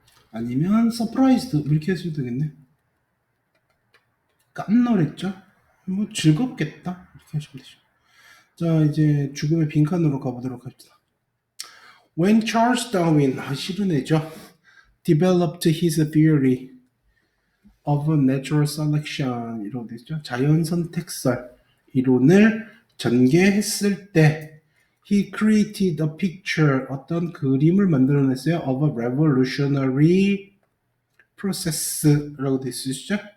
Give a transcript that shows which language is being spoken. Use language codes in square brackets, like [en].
[ko] 아니면 [en] surprised [ko] 이렇게 해도 되겠네. 깜놀했죠. 뭐 즐겁겠다 이렇게 하시면 되죠. 자, 이제 죽음의 빈칸으로 가보도록 합시다. [en] When Charles Darwin [ko] 싫은 애죠. [en] developed his theory of natural selection [ko] 이라고 되죠. 자연 선택설 이론을 전개했을 때 [en] he created a picture [ko] 어떤 그림을 만들어냈어요. [en] of a revolutionary process라고 [ko] 되어 있으시죠.